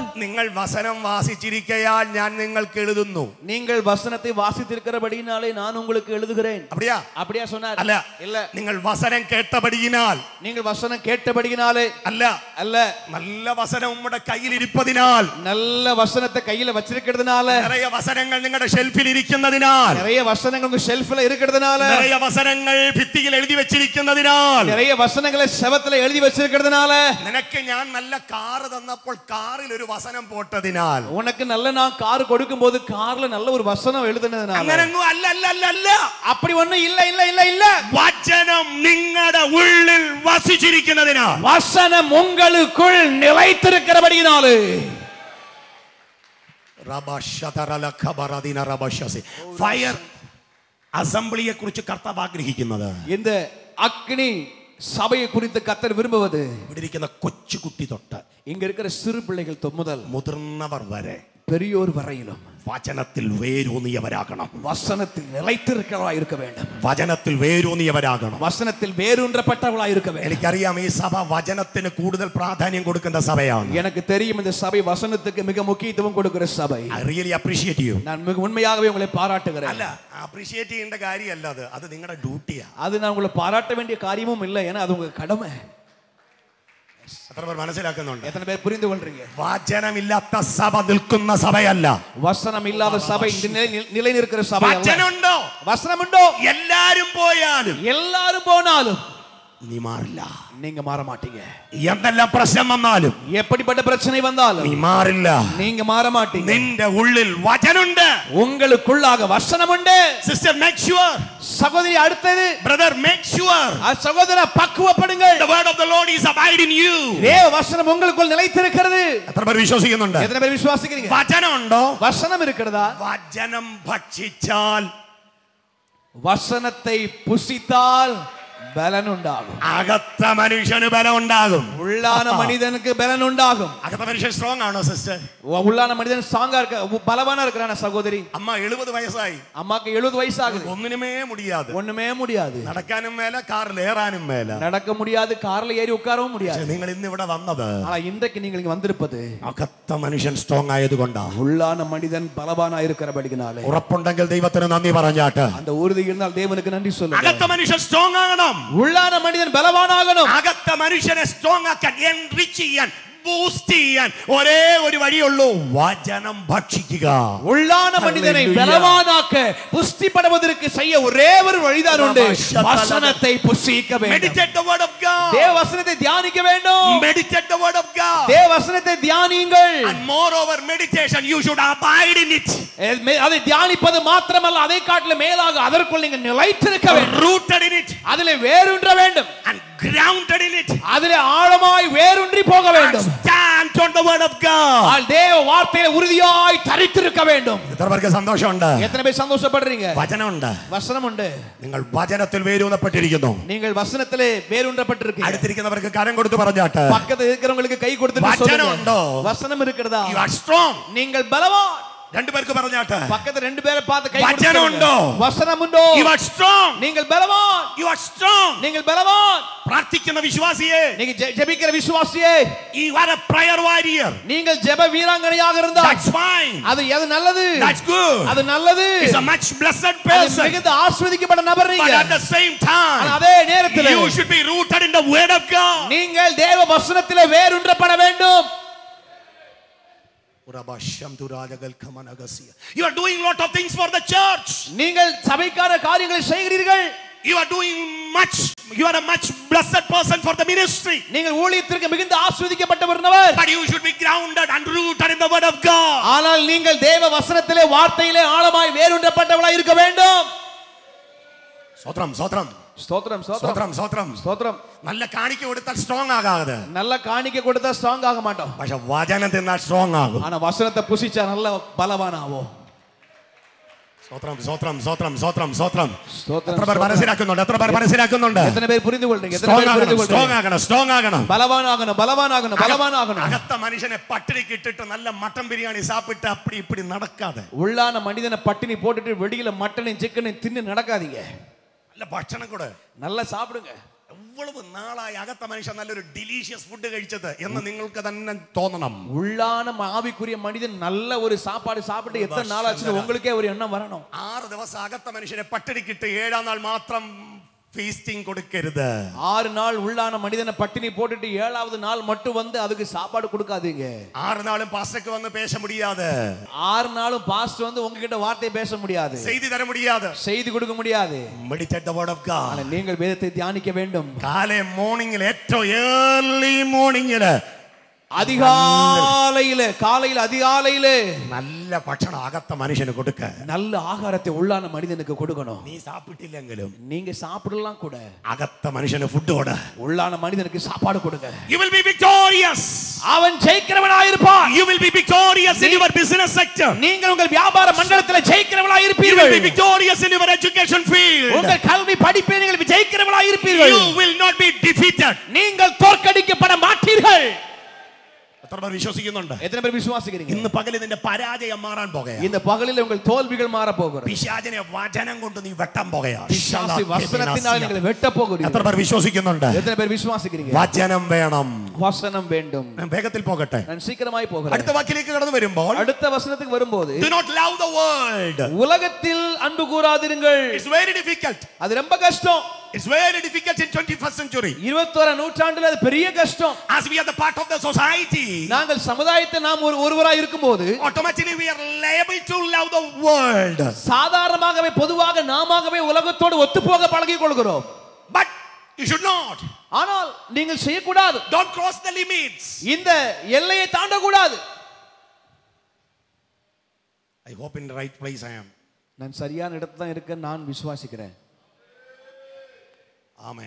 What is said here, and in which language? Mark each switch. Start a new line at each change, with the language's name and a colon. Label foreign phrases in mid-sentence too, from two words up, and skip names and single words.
Malayalam: നിങ്ങൾ വചനം വാസിച്ചിരിക്കയാൽ ഞാൻ നിങ്ങൾക്ക് എഴുതുന്നു.
Tamil: நீங்கள் வசனத்தை வாசித்திருக்கிறபடியினாலே நான் உங்களுக்கு எழுதுகிறேன். அப்படியா? அப்படியா சொன்னார்?
Malayalam: അല്ല.
Tamil: இல்ல.
Malayalam: നിങ്ങൾ വചനം കേട്ടപടിയിനാൽ.
Tamil: நீங்கள் வசனம் கேட்டபடியினாலே
Malayalam: അല്ല.
Tamil: அல்ல.
Malayalam: നല്ല വചനം നമ്മുടെ കയ്യിൽ ഇരിപ്പതിനാൽ.
Tamil: நல்ல வசனத்தை கையில வச்சிருக்கிறதுனால,
Malayalam: நிறைய വചനങ്ങൾ നിങ്ങളുടെ ഷെൽഫിൽ ഇരിക്കുന്നതിനാൽ.
Tamil: நிறைய வசனங்கள் உங்க ஷெல்ஃப்ல இருக்கிறதுனால,
Malayalam: நிறைய വചനങ്ങൾ ഭിത്തിയിൽ എഴുതി വെച്ചിരിക്കുന്നതിനാൽ.
Tamil: நிறைய வசனங்களை செவத்துல எழுதி வச்சிருக்கிறதுனால,
Malayalam: നിനക്ക് ഞാൻ നല്ല കാർ തന്നപ്പോൾ കാറിൽ ഒരു വചനം പോട്ടതിനാൽ.
Tamil: உனக்கு நல்ல நான் கார் கொடுக்கும்போது கார்ல நல்ல ஒரு வசனம் எழுதுனதுனால.
Malayalam: അങ്ങനെങ്ങും അല്ല അല്ല അല്ല അല്ല.
Tamil: அப்படி ஒண்ணு இல்ல இல்ல இல்ல இல்ல.
Malayalam: വചനം നിങ്ങളുടെ ഉള്ളിൽ വസിച്ചിരിക്കുന്നതിനാൽ.
Tamil: வசனம் உங்களுக்குள் நிலைத்திருக்கிறபடியினாலே.
Malayalam: ഫയർ അസംബ്ലിയെ കുറിച്ച് കർത്താവ് ആഗ്രഹിക്കുന്നത്,
Tamil: இந்த அக்னி சபையை குறித்து கர்த்தர் விரும்புவது,
Malayalam: ഇവിടെ ഇരിക്കുന്ന കൊച്ചുകുട്ടി തൊട്ട്
Tamil: இங்க இருக்கிற சிறு பிள்ளைகள் முதல்
Malayalam: മുതിർന്നവർ വരെ
Tamil: பெரியோர் வரையிலும்
Malayalam: വചനത്തിൽ വേരൂന്നിയവരാകണം.
Tamil: வசனத்தில் நிலைத்திருக்கிறவர்களாய் இருக்க வேண்டும்.
Malayalam: വചനത്തിൽ വേരൂന്നിയവരാകണം.
Tamil: வசனத்தில் வேரூன்றப்பட்டவர்களாய் இருக்க வேண்டும்.
Malayalam: എനിക്കറിയാം ഈ സഭ വചനത്തിന് കൂടുതൽ പ്രാധാന്യം കൊടുക്കുന്ന സഭയാണ്.
Tamil: எனக்கு தெரியும் இந்த சபை வசனத்துக்கு மிக முக்கியத்துவம் கொடுக்கிற சபை.
English: I really appreciate you.
Tamil: நான் மிக உண்மையாகவே உங்களை பாராட்டுகிறேன்.
Malayalam: അല്ല, അപ്രീഷിയേറ്റ് ചെയ്യേണ്ട കാര്യമല്ല, അത് നിങ്ങളുടെ ഡ്യൂട്ടിയാ.
Tamil: அது நான் உங்களை பாராட்ட வேண்டிய காரியமும் இல்லை, ஏன்னா அது உங்க கடமை.
Malayalam: എത്ര പേർ മനസ്സിലാക്കുന്നുണ്ട്?
Tamil: எத்தனை பேர் புரிந்து கொள்றீங்க?
Malayalam: വചനമില്ലാത്ത സഭ നിൽക്കുന്ന സഭയല്ല.
Tamil: வசனம் இல்லாத சபை நிலை நிற்கிற சபை அல்ல.
Malayalam: വചനമുണ്ടോ?
Tamil: வசனமுண்டோ?
Malayalam: എല്ലാരും പോയാലും
Tamil: எல்லாரும் போனாலும்
Malayalam: നീ മാറില്ല.
Tamil: நீங்க மாற மாட்டீங்க.
Malayalam: എന്തെല്ലാം പ്രശ്നം വന്നാലും,
Tamil: எப்படிப்பட்ட பிரச்சனை வந்தாலும்
Malayalam: നീ മാറില്ല.
Tamil: நீங்க மாற மாட்டீங்க.
Malayalam: നിന്റെ ഉള്ളിൽ വചനമുണ്ട്.
Tamil: உங்களுக்குள்ளாக வசனம் உண்டு.
English: Sister make sure.
Tamil: சகோதரி அடுத்தது,
English: Brother make sure.
Tamil: சகோதர பக்குவப்படுங்கள்.
English: The word of the Lord is abide in you.
Tamil: தேவ வசனம் உங்களுக்குள் நிலைத்திருக்கிறது.
Malayalam: എത്ര പേർ വിശ്വസിക്കുന്നുണ്ട്?
Tamil: எத்தனை பேர் விசுவாசிக்கிறீங்க?
Malayalam: വചനമുണ്ടോ?
Tamil: வசனம் இருக்கிறதா?
Malayalam: വചനം ഭക്ഷിച്ചാൽ,
Tamil: வசனத்தை புசித்தால் பலன் உண்டாகும்.
Malayalam: അകത്ത മനുഷ്യന് ബലം ഉണ്ടാകും.
Tamil: உள்ளான மனிதனுக்கு பலன் உண்டாகும்.
Malayalam: അകത്ത മനുഷ്യൻ സ്ട്രോങ് ആണോ സിസ്റ്റർ?
Tamil: உள்ளான மனிதன் ஸ்ட்ராங்கா இருக்க, பலவானா இருக்கறான சகோதரி.
Malayalam: അമ്മ 70 വയസ്സായി.
Tamil: அம்மாக்கு 70 வயசு ஆகுது.
Malayalam: ഒന്നിനുമേ முடியாது.
Tamil: ஒண்ணுமே முடியாது.
Malayalam: നടക്കാനും മേല, കാറിൽ ഏറാനും മേല.
Tamil: நடக்க முடியாது, கார்ல ஏறி உட்காரவும் முடியாது.
Malayalam: നിങ്ങൾ ഇന്ന് ഇവിടെ വന്നത്
Tamil: ஆனா இன்றைக்கு நீங்கள் இங்க வந்திருப்பது
Malayalam: അകത്ത മനുഷ്യൻ സ്ട്രോങ് ആയതുകൊണ്ടാണ്.
Tamil: உள்ளான மனிதன் பலவானா இருக்கிறபடியினாலே.
Malayalam: ഉറപ്പുണ്ടെങ്കിൽ ദൈവത്തിന് നന്ദി പറഞ്ഞാട്ട്.
Tamil: அந்த உறுதி இருந்தால் தேவனுக்கு நன்றி சொல்லுங்க.
Malayalam: അകത്ത മനുഷ്യൻ സ്ട്രോങ് ആകണം.
Tamil: உள்ளான மனிதன் பலவானாகணும்.
Malayalam: അകത്ത മനുഷ്യനെ സ്ട്രോങ് ആക്കാൻ, എൻറിച്ച് ചെയ്യാൻ, ബൂസ്റ്റ് ചെയ്യാൻ ഒരേ ഒരു വഴിയുള്ളൂ, വചനം ഭക്ഷിക്കുക.
Tamil: உள்ளான மனிதனை பலவானாக்க, புஷ்டிப்படுவதற்கு செய்ய ஒரே ஒரு வழிதான் உண்டு. வசனத்தை புசிக்க வேண்டும்.
English: Meditate the word of God.
Tamil: தேவ வசனத்தை தியானிக்க வேண்டும்.
English: Meditate the word of God.
Tamil: தேவ வசனத்தை தியானியுங்கள்.
English: And moreover meditation, you should abide in it.
Tamil: அதை தியானிப்பது மாத்திரமல்ல, அதை காட்டிலும் மேலாக அதற்குள் நீங்க நிலைத்திருக்க வேண்டும்.
English: Rooted in it.
Tamil: அதிலே வேரூன்ற வேண்டும்.
English: And grounded in it.
Tamil: அதிலே ஆழமாய் வேரூன்றி போக வேண்டும்.
English: Stand on the word of God.
Tamil: தேவ வார்த்தையில உறுதியாய் தரித்திருக்க வேண்டும்.
Malayalam: എത്ര പേർക്ക് സന്തോഷമുണ്ട്?
Tamil: எத்தனை பேர் சந்தோஷப்படுறீங்க?
Malayalam: വചനമുണ്ട്.
Tamil: வசனம் உண்டு.
Malayalam: നിങ്ങൾ വചനത്തിൽ വേരൂന്നപ്പെട്ടിരിക്കുന്നു.
Tamil: நீங்கள் വசനത്തിலே வேரூன்றப்பட்டிருக்கீங்க.
Malayalam: അടുത്തിരിക്കുന്നവർക്ക് കരം കൊടുത്ത് പറഞ്ഞാട്ടെ.
Tamil: பக்கத்துல இருக்கிறவங்களுக்கு கை கொடுத்து
Malayalam: വചനമുണ്ടോ?
Tamil: வசனம் இருக்கிறதா?
English: You are strong.
Tamil: நீங்கள் பலவான்.
Malayalam: രണ്ടു പേർക്ക് പറഞ്ഞാട്ടെ.
Tamil: பக்கத்துல ரெண்டு பேரை பார்த்து கை
Malayalam: വചനമുണ്ടോ?
Tamil: வசனமுண்டோ?
English: You are strong.
Tamil: நீங்கள் பலவான்.
English: You are strong.
Tamil: நீங்கள் பலவான்.
Malayalam: പ്രാർത്ഥിക്കുന്ന വിശ്വാസിയെ,
Tamil: நீங்க ஜெபிக்கிற விசுவாசியே,
English: you are a prayer warrior.
Tamil: நீங்கள் ஜெப வீராங்கனையாக இருந்தால்
English: That's fine.
Tamil: அது நல்லது.
English: That's good.
Tamil: அது நல்லது.
English: Is a much blessed person.
Tamil: மிகுந்த ஆசீர்வதிக்கப்பட்ட நபர் நீங்க.
English: But at the same time,
Tamil: அதே நேரத்தில்
English: you should be rooted in the word of God.
Tamil: நீங்கள் தேவ வசனத்திலே வேரூன்றப்பட வேண்டும்.
English: You are doing lot of things for the church.
Tamil: நீங்கள் சபைக்கான காரியங்களை செய்கிறீர்கள்.
English: You are doing much. You are a much blessed person for the ministry.
Tamil: நீங்கள் ஊழியத்திற்கு மிகுந்த ஆசீர்வதிக்கப்பட்டவர் நபர்.
English: But you should be grounded and rooted in the word of God.
Tamil: ஆனால் நீங்கள் தேவ வசனத்திலே, வார்த்தையிலே ஆழமாய் வேரூன்றப்பட்டவளாய் இருக்க வேண்டும். ஸ்தோத்திரம் ஸ்தோத்திரம் ஸ்தோத்திரம் ஸ்தோத்திரம் ஸ்தோத்திரம் ஸ்தோத்திரம். நல்ல காணிக்கை கொடுத்தால் ஸ்ட்ராங் ஆகாது. நல்ல காணிக்கை கொடுத்தா ஸ்ட்ராங் ஆக மாட்டோம்.
Malayalam: പക്ഷെ വചനം തിന്നാൽ സ്ട്രോങ് ആകും.
Tamil: ஆனா வசனத்தை புசிச்சா நல்ல பலவானாவோ.
Malayalam: സ്തോത്രം സ്തോത്രം സ്തോത്രം സ്തോത്രം സ്തോത്രം.
Tamil: ஸ்தோத்திரம்.
Malayalam: എത്ര പേർ മനസ്സിലാക്കുന്നുണ്ട്? എത്ര പേർ മനസ്സിലാക്കുന്നുണ്ട്?
Tamil: எத்தனை பேர் புரிந்து கொள்றீங்க? எத்தனை பேர் புரிந்து கொள்றீங்க?
Malayalam: സ്ട്രോങ് ആകണം, സ്ട്രോങ് ആകണം.
Tamil: பலவானாகணும், பலவானாகணும், பலவானாகணும்.
Malayalam: അകത്ത മനുഷ്യനെ പട്ടിണിക്ക് ഇട്ടിട്ട് നല്ല മട്ടൻ ബിരിയാണി സാപ്പിട്ട്
Tamil: அப்படி இப்படி
Malayalam: നടക്കാതെ,
Tamil: உள்ளான மனிதனை பட்டினி போட்டுட்டு வெளியில மட்டனையும் சிக்கனையும் தின்னு நடக்காதீங்க.
Malayalam: നല്ല ഭക്ഷണം കൂടെ
Tamil: நல்லா சாப்பிடுங்க.
Malayalam: എவ்வளவு നാളായി അകത്ത മനുഷ്യൻ നല്ലൊരു
English: delicious food
Malayalam: കഴിച്ചത് എന്ന് നിങ്ങൾക്ക് തന്നെ തോന്നണം.
Tamil: உள்ளான ஆவிக்குரிய மனிதன் நல்ல ஒரு சாப்பாடு சாப்பிட்டு எத்தனை நாள் ஆச்சுன்னு உங்களுக்கே ஒரு எண்ணம் வரணும்.
Malayalam: 6 ദിവസം അകത്ത മനുഷ്യനെ പട്ടിണിക്കിട്ട് 7ാം നാൾ മാത്രം ഫീസ്റ്റിംഗ് കൊടുക്കരുത്.
Tamil: 6 நாள் உள்ளான மனிதனை பட்டினி போட்டுட்டு 7வது நாள் மட்டும் வந்து அதுக்கு சாப்பாடு கொடுக்காதீங்க. 6 நாளும் பாஸ்டருக்கு வந்து பேச முடியாது. 6 நாளும் பாஸ்டர் வந்து உங்ககிட்ட வார்த்தை பேச முடியாது. செய்தி தர முடியாது. செய்தி கொடுக்க முடியாது.
English: Meditate the word of God.
Tamil: ஆனால் நீங்கள் வேதத்தை தியானிக்க வேண்டும். காலை மார்னிங்ல ഏറ്റവും
English: early morning
Tamil: அதிகாலையில, காலையில அதிகாலையில
Malayalam: நல்ல ഭക്ഷണം അകത്ത മനുഷ്യന് കൊടുക്ക.
Tamil: நல்ல ஆகாரத்தை உள்ளான மனிதனுக்கு கொடுக்கணும்.
Malayalam: നീ സാപ്പിട്ടില്ലെങ്കിലും
Tamil: நீங்க சாப்பிடலாம் கூட,
Malayalam: അകത്ത മനുഷ്യന് ഫുഡ് കൊടു.
Tamil: உள்ளான மனிதனுக்கு சாப்பாடு கொடுங்க.
English: You will be victorious.
Tamil: அவன் ஜெயிக்கிறவனாய் இருப்பான்.
English: You will be victorious in your business sector.
Tamil: நீங்கள் உங்கள் வியாபார மண்டலத்தில் ஜெயிக்கிறவனாய்
English: You
Tamil: இருப்பீர்கள்.
English: will be victorious in your education field.
Tamil: உங்கள் கல்வி படிப்பில் நீங்கள் ஜெயிக்கிறவனாய் இருப்பீர்கள்.
English: You will not be defeated.
Tamil: நீங்கள் தோற்கடிக்கப்பட மாட்டீர்கள்.
Malayalam: എത്ര പേർ വിശ്വസിക്കുന്നുണ്ട്?
Tamil: எத்தனை பேர் விசுவாசிக்கிறீங்க?
Malayalam: ഇന്ന് പകൽ നിന്റെ പരാജയം മാറാൻ പോകുകയാണ്.
Tamil: இந்த பகலில் உங்கள் தோல்விகள் மாற போகிறது.
Malayalam: പിശാചിനെ വചനം കൊണ്ട് നീ വെട്ടാൻ പോകുകയാണ്.
Tamil: பிசாசு வசனத்தினால் நீங்கள் வெட்ட போகிறீர்கள்.
Malayalam: എത്ര പേർ വിശ്വസിക്കുന്നുണ്ട്?
Tamil: எத்தனை பேர் விசுவாசிக்கிறீங்க?
Malayalam: വചനം വേണം.
Tamil: வசனம் வேண்டும்.
Malayalam: ഞാൻ വേഗത്തിൽ പോകട്ടെ.
Tamil: நான் சீக்கிரமாய் போகிறேன்.
Malayalam: അടുത്ത വാക്കിലേക്ക് കടന്നു വരുമ്പോൾ,
Tamil: அடுத்த வசனத்துக்கு வரும்போது,
English: do not love the world.
Tamil: உலகத்தில் அன்பு கூராதிருங்கள்.
English: It's very difficult.
Tamil: அது ரொம்ப கஷ்டம்.
English: It's very difficult in 21st century.
Tamil: 21ஆம் நூற்றாண்டில் அது பெரிய கஷ்டம்.
English: As we are the part of the society,
Tamil: நாங்கள் சமுதாயத்தில் நாம் ஒருவராய் இருக்கும்போது
English: automatically we are liable to love the world.
Tamil: சாதாரணமாகவே பொதுவாக நாமாகவே உலகத்தோடு ஒத்துப்போக பழகிக் கொள்கிறோம்.
English: But you should not.
Tamil: ஆனால் நீங்கள் செய்யக்கூடாது.
English: Don't cross the limits.
Tamil: இந்த எல்லையை தாண்டக்கூடாது.
English: I hope in the right place I am.
Tamil: நான் சரியான இடத்துல தான் இருக்கேன் நான் விசுவாசிக்கிறேன்.
English: Amen.